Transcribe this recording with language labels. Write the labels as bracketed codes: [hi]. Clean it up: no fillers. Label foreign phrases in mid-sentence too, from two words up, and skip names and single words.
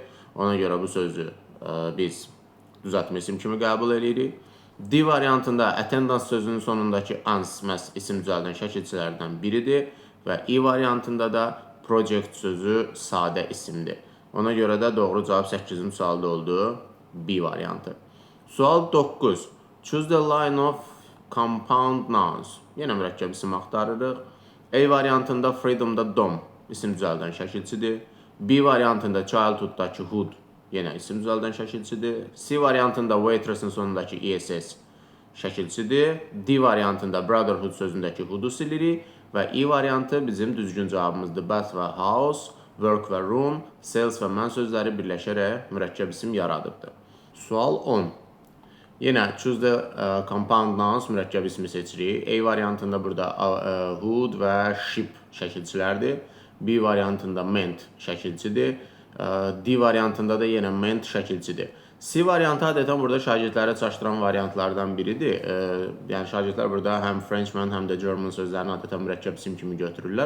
[az] Ona görə bu sözü biz düzəltmə isim kimi qəbul edirik. D variantında attendance sözünün sonundakı ans məhz isim düzəldən şəkilçilərdən biridir və E variantında da project sözü sadə isimdir. Ona görə də doğru cavab 8-ci sualda oldu, B variantı. Sual 9. [en] Choose the line of compound nouns. [az] Yenə mürəkkəb isim axtarırıq. A variantında freedomda dom isim düzəldən şəkilçidir. B variantında childhooddakı hood yenə isim düzəldən şəkilçidir. C variantında waitressin sonundakı ESS şəkilçidir. D variantında brotherhood sözündəki hoodu silirik və E variantı bizim düzgün cavabımızdır. Bath və house, work və room, sales və man sözləri birləşərək mürəkkəb isim yaradıbdır. Sual 10. Yenə [en] choose the compound nouns [az] mürəkkəb ismi seçirik. A variantında burada hood və ship şəkilçilərdir. B variantında ment şəkilçidir. D variantında da yenə ment şəkilçidir. C variantı adətən burada şagirdləri çaşdıran variantlardan biridir. Yəni şagirdlər burada həm Frenchman, həm də German sözlərini adətən mürəkkəb isim kimi götürürlər.